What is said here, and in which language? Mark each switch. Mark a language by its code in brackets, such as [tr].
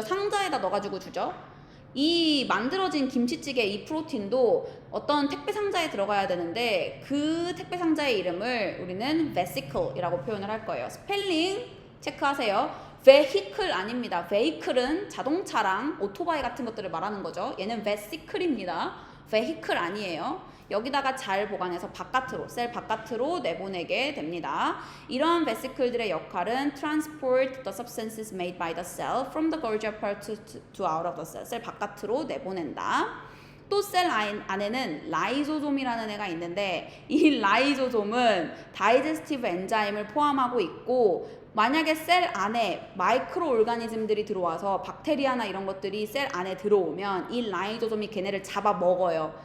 [ko] 상자에다 넣어가지고 주죠. 이 만들어진 김치찌개 이 프로틴도 어떤 택배 상자에 들어가야 되는데 그 택배 상자의 이름을 우리는 vesicle이라고 표현을 할 거예요. 스펠링 체크하세요. vehicle 아닙니다. vehicle은 자동차랑 오토바이 같은 것들을 말하는 거죠. 얘는 vesicle입니다. vehicle 아니에요. 여기다가 잘 보관해서 바깥으로, 셀 바깥으로 내보내게 됩니다. 이러한 vesicle들의 역할은 [en] transport the substances made by the cell from the Golgi apparatus to out of the cell. [ko] 셀 바깥으로 내보낸다. 또 셀 안에는 라이소솜이라는 애가 있는데 이 라이소솜은 다이제스티브 엔자임을 포함하고 있고 만약에 셀 안에 마이크로 오르가니즘들이 들어와서 박테리아나 이런 것들이 셀 안에 들어오면 이 라이조솜이 걔네를 잡아 먹어요.